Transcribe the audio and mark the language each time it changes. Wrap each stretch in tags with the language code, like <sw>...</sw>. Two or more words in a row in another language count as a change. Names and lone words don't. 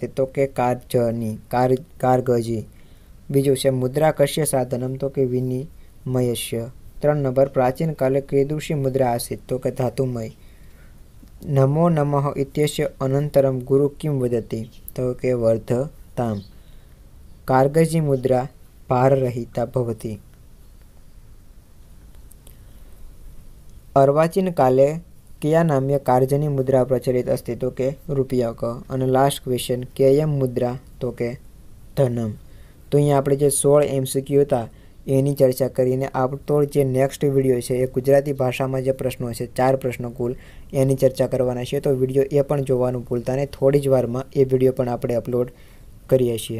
<gu>તો કે કારગજી। બીજું છે,</gu> <sa>મુદ્રા કસ્ય સાધનમ?</sa> <gu>તો કે</gu> <sa>વિનિમયસ્ય। 3 નંબર, પ્રાચીન કાલે કીદૃશી મુદ્રા આસીત?</sa> <gu>તો કે</gu> <sa>ધાતુમય। નમો નમઃ ઇત્યસ્ય અનંતરમ ગુરુ કિમ વદતિ?</sa> <gu>તો કે</gu> <sa>વર્ધતામ। કારગજી મુદ્રા ભારરહિતા ભવતિ। अर्वाचीन काले कया नाम्य कार्यनी मुद्रा प्रचलित अस्ति</sa> <gu>તો કે</gu> <sa>रूपिया क। અને</sa> <en>last question</en> <sa>કેયમ મુદ્રા</sa> <gu>તો કે</gu> <sa>ધનમ।</sa> <gu>તો અહીંયા આપણે જે 16 MCQ હતા એની ચર્ચા કરીને આપણો જે નેક્સ્ટ વિડીયો છે એ ગુજરાતી ભાષામાં જે પ્રશ્નો છે 4 પ્રશ્નો કુલ એની ચર્ચા કરવાના છે। તો વિડીયો એ પણ જોવાનું ભૂલતા નહીં, થોડી જ વારમાં એ વિડીયો પણ આપણે અપલોડ કરીએ છીએ।</gu>